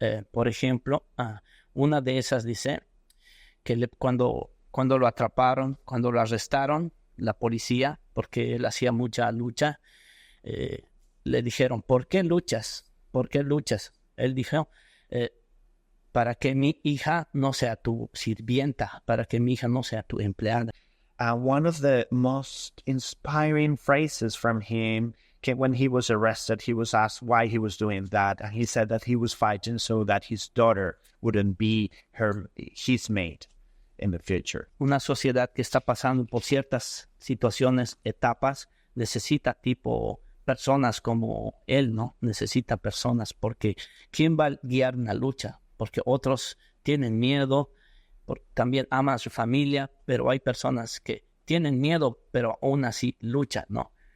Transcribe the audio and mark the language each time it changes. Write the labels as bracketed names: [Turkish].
[Spanish] Por ejemplo, una de esas dice que cuando lo atraparon, cuando lo arrestaron, la policía, porque él hacía mucha lucha, le dijeron, ¿por qué luchas? ¿Por qué luchas? Él dijo, para que mi hija no sea tu sirvienta, para que mi hija no sea tu empleada. [English] One of the most inspiring phrases from him came when he was arrested. He was asked why he was doing that, and he said that he was fighting so that his daughter wouldn't be his mate in the future. [Spanish] Una sociedad que está pasando por ciertas situaciones, etapas, necesita personas como él, ¿no? Necesita personas, porque ¿quién va a guiar una lucha? Porque otros tienen miedo, también aman a su familia, pero hay personas que tienen miedo, pero aún así luchan, ¿no?